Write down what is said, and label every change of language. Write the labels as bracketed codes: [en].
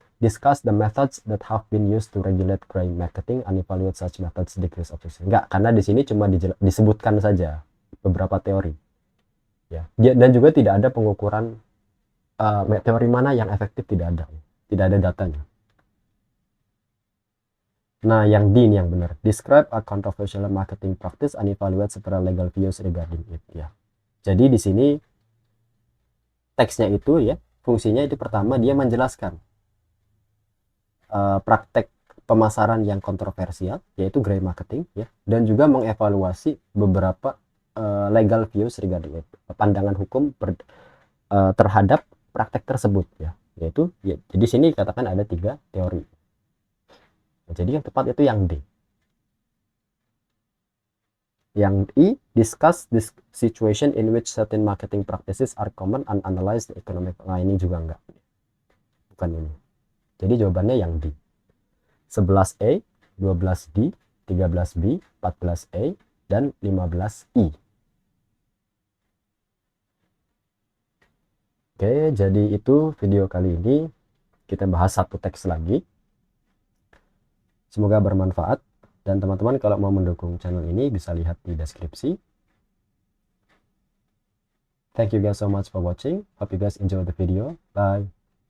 [en] Discuss the methods that have been used to regulate gray marketing and evaluate such methods degrees of risk. [id] Enggak, karena di sini cuma disebutkan saja beberapa teori. Ya, dan juga tidak ada pengukuran teori mana yang efektif, tidak ada datanya. Nah, yang D ini yang benar. [en] Describe a controversial marketing practice and evaluate several legal views regarding it. [id] Ya. Jadi di sini teksnya itu ya, fungsinya itu pertama dia menjelaskan praktek pemasaran yang kontroversial, yaitu gray marketing, ya, dan juga mengevaluasi beberapa [en] legal views regarding it, [id] pandangan hukum terhadap praktek tersebut, ya, yaitu ya, jadi sini katakan ada 3 teori. Jadi yang tepat itu yang D. Yang I, [en] discuss this situation in which certain marketing practices are common and analyze the economic. [id] Nah, ini juga enggak. Bukan ini. Jadi jawabannya yang D. 11A, 12D, 13B, 14A, dan 15I. Oke, jadi itu video kali ini. Kita bahas satu teks lagi. Semoga bermanfaat, dan teman-teman kalau mau mendukung channel ini bisa lihat di deskripsi. [en] Thank you guys so much for watching. Hope you guys enjoy the video. Bye.